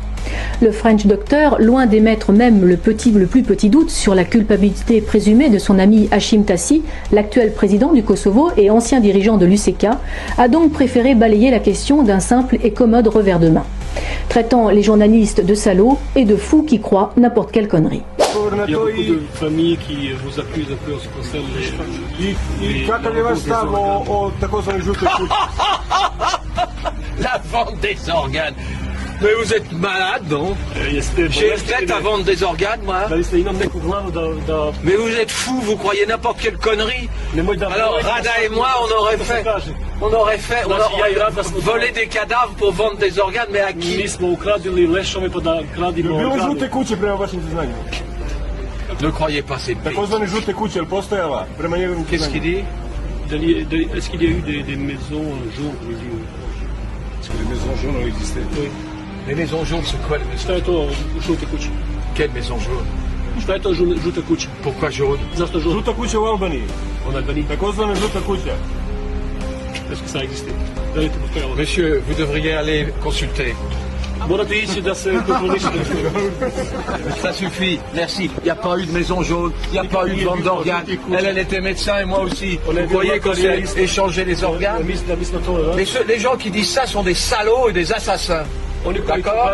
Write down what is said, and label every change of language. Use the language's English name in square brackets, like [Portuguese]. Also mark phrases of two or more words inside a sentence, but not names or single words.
[French] Le [English] French Doctor, [French] loin d'émettre même le plus petit doute sur la culpabilité présumée de son ami Hashim Thaçi, l'actuel président du Kosovo et ancien dirigeant de l'UÇK, a donc préféré balayer la question d'un simple et commode revers de main, traitant les journalistes de salauds et de fous qui croient n'importe quelle connerie. Il y a beaucoup de familles qui vous accusent un peu en ce qui concerne les... [Serbian] Kakav je vaš stav o takozvanoj žutoj kući? [French] La vente des organes. Mais vous êtes malade, non? J'ai fait à vendre des organes, moi. Mais vous êtes fou, vous croyez n'importe quelle connerie. Alors Rada et moi, on aurait volé des cadavres pour vendre des organes, mais à qui? [Serbian] Bilo žute kuće prema vašim saznanjima? [French] Ne croyez pas ces bêtes. [Serbian] Takozvane žute kuće, jel postojala prema njegovim saznanjima? [French] Qu'est-ce qu'il dit? Est-ce qu'il y a eu des maisons jaunes? Est-ce que les maisons jaunes ont existé? Oui. Les maisons jaunes, c'est quoi les maisons? [Serbian] Šta je to žute kuće? [French] Quelle maison jaune? [Serbian] Šta je to žute kuće? [French] Pourquoi jaune? [Serbian] Zašto žute? Žuta kuća u Albaniji. [French] En Albanie. [Serbian] Takozvana žuta kuća. [French] Est-ce que ça a existé? [Serbian] Da li je to postojalo? [French] Monsieur, vous devriez aller consulter. [Serbian] Morate ići da se kontrolišete. [French] Ça suffit, merci. Il n'y a pas eu de maison jaune, il n'y a pas eu de vente d'organes. Elle était médecin et moi aussi. Vous voyez qu'on s'est échangé les organes. Mais les gens qui disent ça sont des salauds et des assassins. D'accord ?